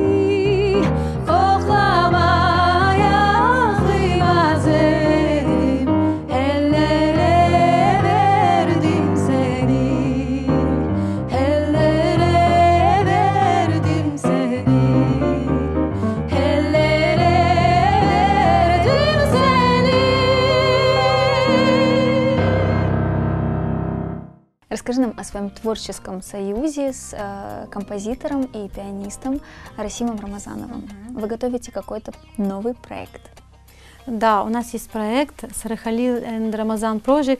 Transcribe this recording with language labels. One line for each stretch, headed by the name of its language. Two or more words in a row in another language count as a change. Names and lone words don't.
Azerbaijani: Koklamaya kıymaz edim, ellere verdim seni. Ellere verdim seni. Ellere verdim seni.
Russian: Расскажи нам о своем творческом союзе с композитором и пианистом Расимом Рамазановым. Вы готовите какой-то новый проект? Да, у нас есть проект Сарахалил and Рамазан Project.